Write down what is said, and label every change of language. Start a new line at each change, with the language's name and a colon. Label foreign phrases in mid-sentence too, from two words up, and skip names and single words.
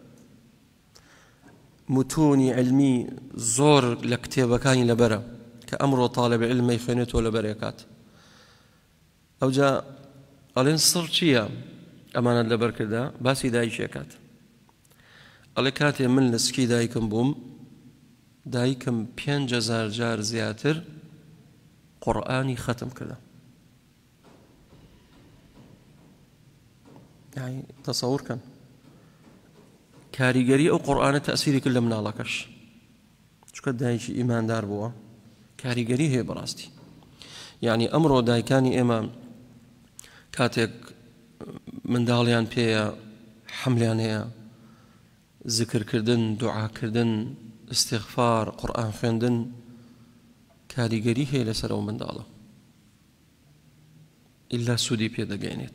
Central Kurdish: متونی علمی زۆر لە کتێبەکانی لەبەرە کە ئەمڕۆ طالب علمەی خوێنێتەوە لەبەرێ کات ئەوجا ئەڵێن سڕ چییە ئەمانەت لەبەر کردا باسی دایکێکات ئەڵێ کاتێ من لە سکی دایکم بووم دایکم 5,000 جار زیاتر قورئانی ختم کردە.
Arabic: يعني تصور كان
Central Kurdish: كاريگەری ئەو قورئانە تەسیری کرد لە مناڵەکەش، چونکە دایکی ئیماندار بووە، کاریگەری هەیە بەڕاستی. یعنی ئەمڕۆ دایکانی ئێمە کاتێک منداڵیان پێیە، حەملیان هەیە، زیکرکردن، دوعاکردن، استیغفار، قورئان خوێندن، کاریگەری هەیە لەسەر ئەو منداڵە، ئیلا سوودی پێدەگەێنێت.